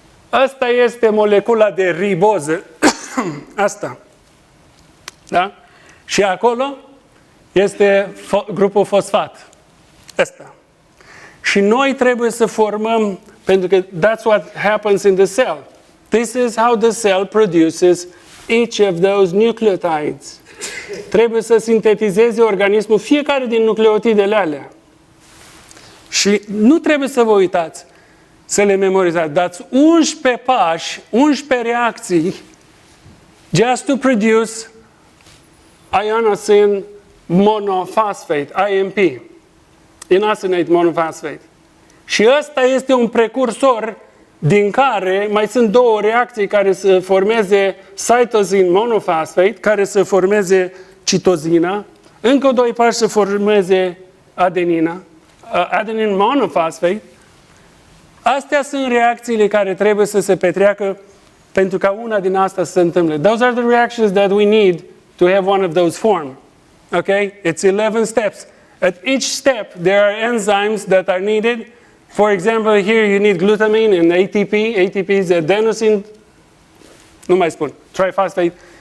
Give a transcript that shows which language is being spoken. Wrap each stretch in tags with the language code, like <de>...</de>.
<ro>Asta este molecula de riboză. Asta. Da? Și acolo este grupul fosfat. Asta. Și noi trebuie să formăm, pentru că</ro> <en>that's what happens in the cell. This is how the cell produces each of those nucleotides.</en> <ro>Trebuie să sintetizeze organismul fiecare din nucleotidele alea. Și nu trebuie să vă uitați, să le memorizați. Dați 11 pași, 11 reacții,</ro> <en>just to produce inosine monophosphate, IMP, inosинate monophosphate.</en> <ro>Și ăsta este un precursor din care mai sunt două reacții care să formeze cytosine monophosphate, care să formeze citozina, încă doi pași să formeze adenina, adenine monophosphate. Astea sunt reacțiile care trebuie să se petreacă pentru ca una din astea să se întâmple.</ro> <en>Those are the reactions that we need to have one of those form. Okay? It's 11 steps. At each step, there are enzymes that are needed. For example, here you need glutamine and ATP. ATP is adenosine,</en> <ro>nu mai spun,</ro> <en>triphosphate.</en>